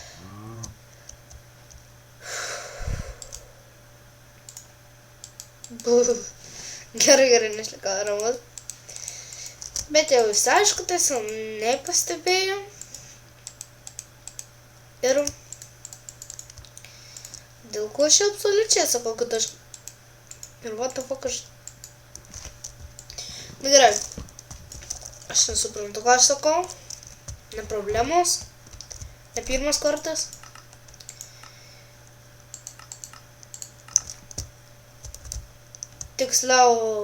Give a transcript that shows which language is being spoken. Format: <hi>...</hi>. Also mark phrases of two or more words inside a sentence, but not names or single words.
<lt>Gerai, neišlikau ramus. Bet jau visi aišku, tai nepastebėjau. Ir dėl ko aš absoliučiai sakau, kad aš... Ir</lt> <en>what the fuck</en> <lt>aš... Na gerai. Aš nesuprantu, ką aš sakau. Ne problemos. Ne pirmas kartas. Tiksliau...</lt>